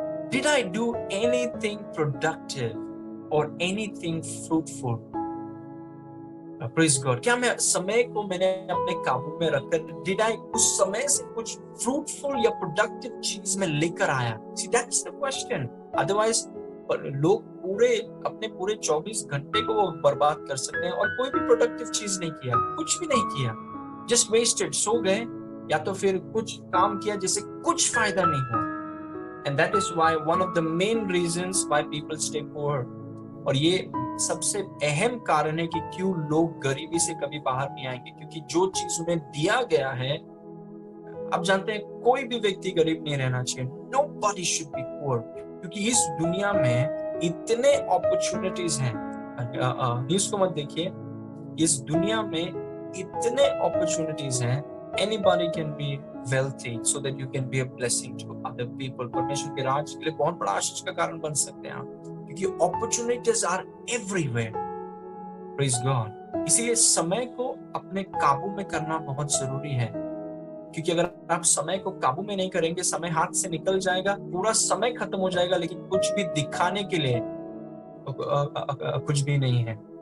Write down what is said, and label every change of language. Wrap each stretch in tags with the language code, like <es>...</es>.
<en>Did I do anything productive or anything fruitful? Praise God.</en> <hi>क्या मैं समय को मैंने अपने काबू में रखकर</hi> <en>did I</en> <hi>उस समय से कुछ fruitful या productive चीज में लेकर आया?</hi> <en>See, that's the question.</en> <hi>Otherwise, लोग अपने पूरे 24 घंटे को वो बर्बाद कर सकते हैं और कोई भी प्रोडक्टिव चीज नहीं किया, कुछ भी नहीं किया, जस्ट वेस्टेड, सो गए या तो फिर कुछ काम किया जिससे कुछ फायदा नहीं हुआ।</hi> <en>And that is why one of the main reasons why people stay poor.</en> <hi>और ये सबसे अहम कारण है कि क्यों लोग गरीबी से कभी बाहर नहीं आएंगे, क्योंकि जो चीज उन्हें दिया गया है, आप जानते हैं कोई भी व्यक्ति गरीब नहीं रहना चाहिए।</hi> <en>Nobody should be poor,</en> <hi>क्योंकि इस दुनिया में इतने अपॉर्चुनिटीज हैं। न्यूज को मत देखिए, इस दुनिया में इतने अपॉर्चुनिटीज हैं।</hi> <en>Anybody can be wealthy so that you can be a blessing to other people.</en> <hi>परमेश्वर के राज के लिए बहुत बड़ा आशीष का कारण बन सकते हैं आप, क्योंकि</hi> <en>Opportunities are everywhere. Praise God.</en> <hi>इसीलिए समय को अपने काबू में करना बहुत जरूरी है, क्योंकि अगर आप समय को काबू में नहीं करेंगे, समय हाथ से निकल जाएगा, पूरा समय खत्म हो जाएगा, लेकिन कुछ भी दिखाने के लिए कुछ भी नहीं है।</hi>